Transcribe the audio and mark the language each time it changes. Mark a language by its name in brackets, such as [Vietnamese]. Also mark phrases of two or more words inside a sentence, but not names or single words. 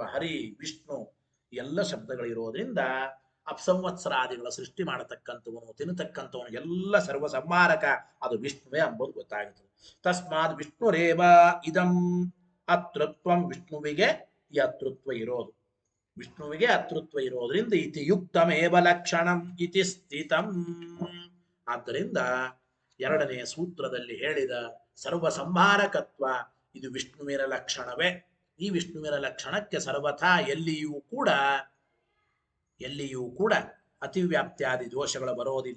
[Kannada] ಹರಿ, ವಿಷ್ಣು ಎಲ್ಲ ಶಬ್ದಗಳಿರೋದ್ರಿಂದ ಅಪ್ಸಂವತ್ಸರಾದಿಗಳ ಸೃಷ್ಟಿ ಮಾಡತಕ್ಕಂಥವನು, ತಿನ್ನತಕ್ಕಂಥವನು, ಎಲ್ಲ ಸರ್ವ ಸಂಹಾರಕ ಅದು ವಿಷ್ಣುವೇ ಎಂಬುದು ಗೊತ್ತಾಗುತ್ತದೆ. [Sanskrit] ತಸ್ಮಾತ್ ವಿಷ್ಣುರೇವ ಇದಂ ಅತೃತ್ವಂ, [Kannada] ವಿಷ್ಣುವಿಗೆ ಈ ಅತೃತ್ವ ಇರೋದು, ವಿಷ್ಣುವಿಗೆ ಅತೃತ್ವ ಇರೋದ್ರಿಂದ [Sanskrit] ಇತಿ ಯುಕ್ತಮೇವ ಲಕ್ಷಣಂ ಇತಿ ಸ್ಥಿತಂ. [Kannada] ಆದ್ದರಿಂದ ಎರಡನೆಯ ಸೂತ್ರದಲ್ಲಿ ಹೇಳಿದ ಸರ್ವ ಸಂಹಾರಕತ್ವ ಇದು ವಿಷ್ಣುವಿನ ಲಕ್ಷಣವೇ. ಈ ವಿಷ್ಣುವಿನ ಲಕ್ಷಣಕ್ಕೆ ಸರ್ವಥಾ ಎಲ್ಲಿಯೂ ಕೂಡ ಅತಿವ್ಯಾಪ್ತಿಯಾದಿ ದೋಷಗಳು ಬರೋದಿಲ್ಲ.